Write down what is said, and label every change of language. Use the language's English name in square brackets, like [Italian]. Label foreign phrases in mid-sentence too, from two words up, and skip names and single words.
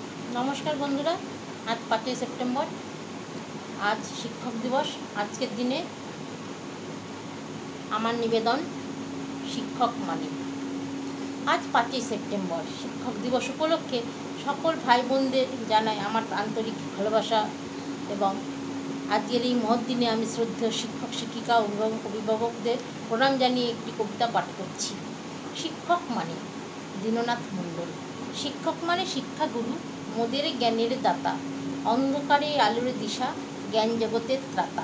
[Bangla] নমস্কার বন্ধুরা আজ 5 সেপ্টেম্বর আজ শিক্ষক দিবস। আজকের দিনে আমার নিবেদন শিক্ষক মানে আজ 5 সেপ্টেম্বর শিক্ষক দিবস উপলক্ষে সকল ভাই বোনদের জানাই আমার আন্তরিক ভালোবাসা এবং আজকের এই মহৎ দিনে আমি শ্রদ্ধেয় শিক্ষক শিক্ষিকা অভিভাবকদের প্রণাম জানিয়ে একটি কবিতা পাঠ করছি। শিক্ষক মানে দীননাথ মণ্ডল। শিক্ষক মানে শিক্ষাগুরু মোদের জ্ঞানের দাতা অন্ধকারে আলোর দিশা জ্ঞান জগতের ত্রাতা।